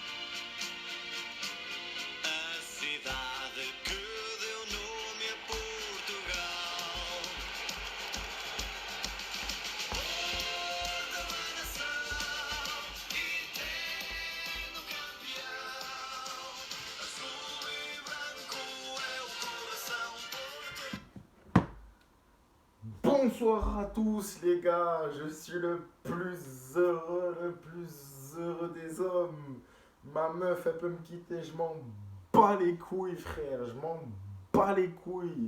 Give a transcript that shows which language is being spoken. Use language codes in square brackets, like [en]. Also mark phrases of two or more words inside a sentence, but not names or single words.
[pt] A cidade que deu nome a Portugal. Porto da nação, eterno campeão. Azul e branco é o coração. [fr] Bonsoir à tous les gars, je suis le plus heureux des hommes. Ma meuf elle peut me quitter, je m'en bats les couilles frère, je m'en bats les couilles.